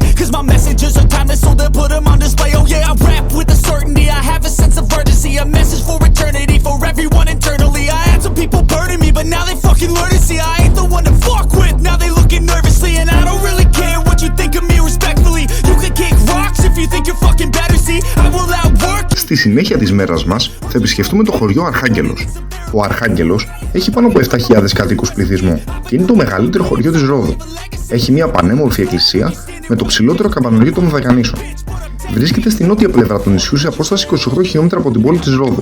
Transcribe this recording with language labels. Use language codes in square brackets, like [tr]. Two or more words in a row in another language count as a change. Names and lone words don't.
[en] Cause my messages are timeless, so they'll put them on display. Oh yeah, I rap with a certainty, I have a sense of urgency. A message for eternity, for everyone internally. I had some people burning me, but now they fucking learn to see I ain't the one to fuck with. Now they looking nervously, and I don't really care what you think of me respectfully. You can kick rocks if you think you're fucking better, see. I will outwork. [el] Στη συνέχεια της μέρας μας θα επισκεφτούμε το χωριό Αρχάγγελος. Ο Αρχάγγελος έχει πάνω από 7.000 κατοίκους πληθυσμό και είναι το μεγαλύτερο χωριό της Ρόδου. Έχει μια πανέμορφη εκκλησία με το ψηλότερο καμπανωριό των Δακανήσων. Βρίσκεται στη νότια πλευρά του νησιού σε απόσταση 28 χιλιόμετρα από την πόλη της Ρόδου.